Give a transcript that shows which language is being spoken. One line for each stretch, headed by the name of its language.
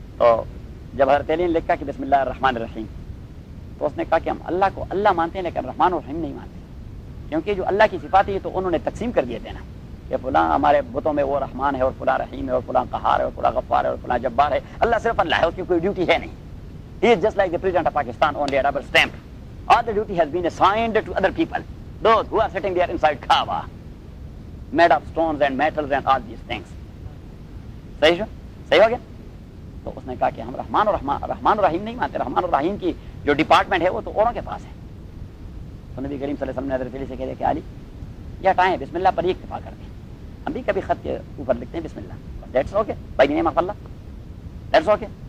Urdu: تو جب حضرت علی نے لکھا کہ بسم اللہ الرحمن الرحیم, تو اس نے کہا کہ ہم اللہ کو اللہ مانتے ہیں لیکن رحمان و رحیم نہیں مانتے, کیونکہ جو اللہ کی صفات ہے تو انہوں نے تقسیم کر دیے تھے نا, کہ فلاں ہمارے بتوں میں وہ رحمان ہے اور فلاں رحیم ہے اور فلاں قہار ہے اور فلاں غفار ہے اور فلاں جبار ہے, اللہ صرف اللہ ہے, اس کی کوئی ڈیوٹی ہے نہیں,
English: He is just like the president of Pakistan, only a rubber stamp, all the duty has been assigned to other people, those who are sitting there inside Kaaba, made of stones and metals and all these things.
Urdu: صحیح صحیح ہو گیا. تو اس نے کہا کہ ہم رحمان رحمان الرحیم نہیں مانتے, رحمان الرحیم کی جو ڈپارٹمنٹ ہے وہ تو اوروں کے پاس ہے. تو نبی کریم صلی اللہ علیہ وسلم نے حضرت علی سے کہہ دیا کہ علی یہ ہٹائیں بسم اللہ پر ہی اکتفا کر دیں, ہم بھی کبھی خط کے اوپر لکھتے ہیں بسم اللہ,
English: That's okay by name of Allah, that's okay.